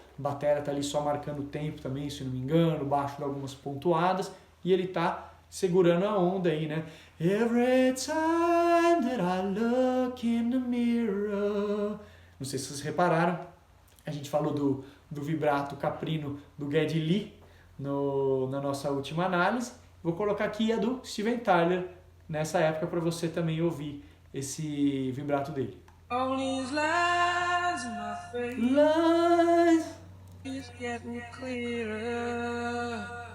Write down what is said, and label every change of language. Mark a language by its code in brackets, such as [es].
[pt] A bateria tá ali só marcando o tempo também, se não me engano, o baixo dá algumas pontuadas e ele tá segurando a onda aí, né? [en] Every time that I look in the mirror. [pt] Não sei se vocês repararam, a gente falou do vibrato caprino do Geddy Lee na nossa última análise. Vou colocar aqui a do Steven Tyler nessa época para você também ouvir esse vibrato dele. [en] All these lines in my face is getting clearer.